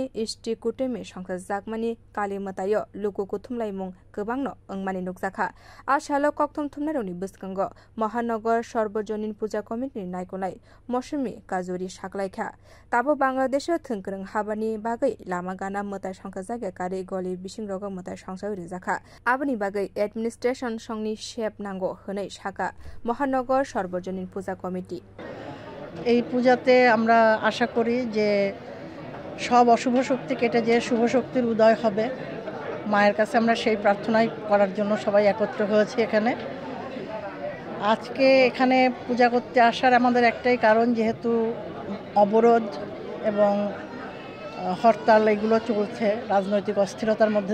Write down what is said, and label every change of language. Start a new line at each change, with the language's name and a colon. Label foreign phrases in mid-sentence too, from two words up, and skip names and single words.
Kok Borok: इष्टि कुटेमे संख्रा जाकमानि काली मतायो लुगुको थुमलाइमुं गोबांनो अंगमानि नुकजाखा आ सालो कक्थम थुमनारौनि बसकांगो महानगर सर्वजनीन पूजा कमिटिनि नायकोनाय मौसुमी काजुरि साकलाइखा ताबो बांलादेश थोंगोरों हाबानि बागै लामा गाना मताइ संख्रा जायगा कारि गलि बिसिंरग मताइ संसाव रिजाखा आबनि बागै एडमिनिस्ट्रेशन संनि शेप नांगो हनै साका महानगर सर्वजनीन पूजा कमिटी
Bangla: এই পূজাতে আমরা আশা করি যে সব অশুভ শক্তি কেটে যে শুভ শক্তির উদয় হবে মায়ের কাছে আমরা সেই প্রার্থনাই করার জন্য সবাই একত্র হয়েছি এখানে আজকে এখানে পূজা করতে আসার আমাদের একটাই কারণ যেহেতু অবরোধ এবং হরতাল এগুলো চলছে রাজনৈতিক অস্থিরতার মধ্যে